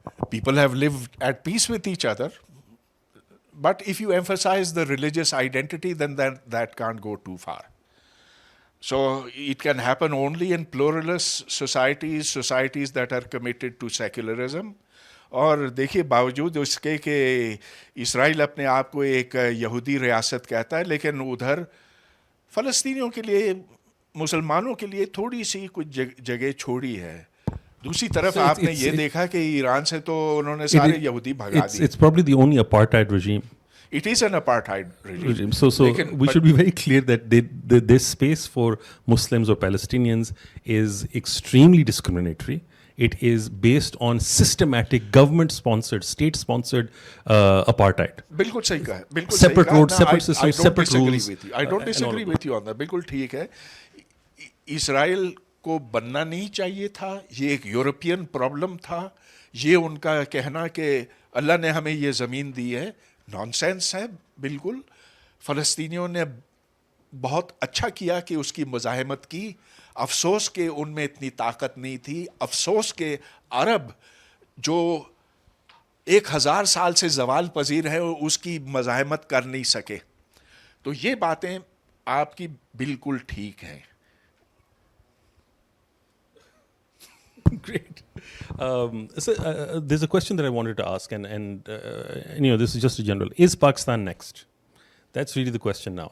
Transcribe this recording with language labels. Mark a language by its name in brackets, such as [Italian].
[English] People have lived at peace with each other. But if you emphasize the religious identity, then that can't go too far. So it can happen only in pluralist societies that are committed to secularism. [Urdu] اور دیکھیے باوجود اس کے کہ اسرائیل اپنے آپ کو ایک یہودی ریاست کہتا ہے، لیکن ادھر فلسطینیوں کے لیے، مسلمانوں کے لیے تھوڑی سی کچھ جگہ چھوڑی ہے. دوسری طرف آپ نے یہ دیکھا کہ ایران سے تو انہوں نے سارے یہودی بھگا دیے. [English] It's probably the only apartheid regime. It is an apartheid regime. So we should be very clear that this space for Muslims or Palestinians is extremely discriminatory. It is based on systematic government-sponsored, state-sponsored apartheid. [Urdu] بالکل صحیح کہا ہے، بالکل [English] separate roads, separate systems, separate rules. I don't disagree with you on that. [Urdu] بالکل ٹھیک ہے. اسرائیل کو بننا نہیں چاہیے تھا، یہ ایک یورپین پرابلم تھا. یہ ان کا کہنا کہ اللہ نے ہمیں یہ زمین دی ہے نان سینس ہے بالکل. فلسطینیوں نے بہت اچھا کیا کہ اس کی مزاحمت کی. افسوس کہ ان میں اتنی طاقت نہیں تھی. افسوس کہ عرب جو 1000 سال سے زوال پذیر ہے اس کی مزاحمت کر نہیں سکے. تو یہ باتیں آپ کی بالکل ٹھیک ہیں. [English] Great. So there's a question that I wanted to ask, and this is just a general. Is Pakistan next? That's really the question now.